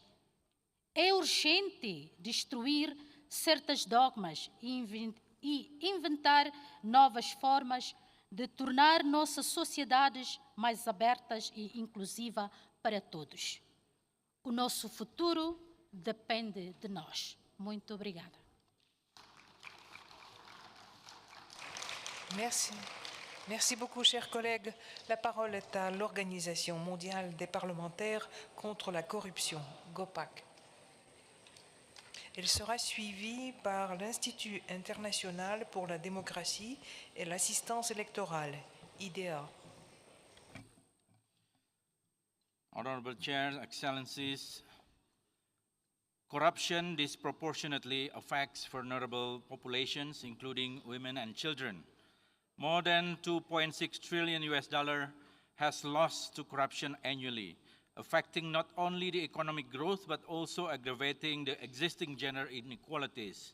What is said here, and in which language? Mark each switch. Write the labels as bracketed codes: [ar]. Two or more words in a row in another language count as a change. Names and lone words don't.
[pt] É urgente destruir certos dogmas e inventar novas formas de tornar nossas sociedades mais abertas e inclusivas para todos. O nosso futuro depende de nós. Muito obrigada. [fr] Merci. Merci beaucoup, chers collègues. La parole est à l'Organisation mondiale des parlementaires contre la corruption, GOPAC. Elle sera suivie par l'Institut international pour la démocratie et l'assistance électorale, IDEA. [en] Honorable Chair, Excellencies, corruption disproportionately affects vulnerable populations, including women and children. More than $2.6 trillion has lost to corruption annually, affecting not only the economic growth but also aggravating the existing gender inequalities.